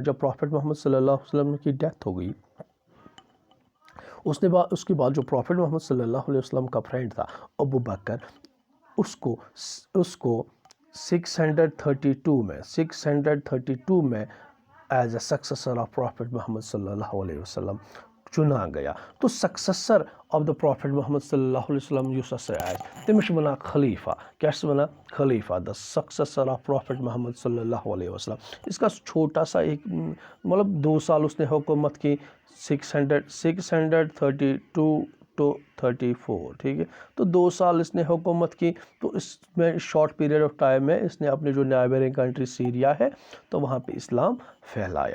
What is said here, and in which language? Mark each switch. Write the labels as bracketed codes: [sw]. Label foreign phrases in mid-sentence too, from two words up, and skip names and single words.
[ur] جب پروفیٹ محمد [ar] صلی اللہ علیہ وسلم [ur] کی ڈیتھ ہو گئی، اس کے بعد جو پروفیٹ محمد [ar] صلی اللہ علیہ وسلم [ur] کا فرینڈ تھا ابو بکر، اس کو 632 میں [en] as a successor of Prophet Muhammad [ar] صلی اللہ علیہ وسلم [ur] چنا گیا. [ks] تو [en] successor of the Prophet Muhammad [ar] صلی اللہ علیہ وسلم [ks] یُس ہسا آسہِ تٔمِس چھِ وَنان خلیفہ. کیٛاہ چھِ وَنان؟ [en] خلیفہ، the successor of Prophet Muhammad [ar] صلی اللہ علیہ وسلم. [ur] اس کا چھوٹا سا ایک مطلب 2 سال اس نے حکومت کی، 632 to 34. ٹھیک ہے. تو 2 سال اس نے حکومت کی. تو اس میں [en] short period of time [ur] میں اس نے اپنے جو [en] neighbouring country [ur] سیریا ہے تو وہاں پہ اسلام پھیلایا.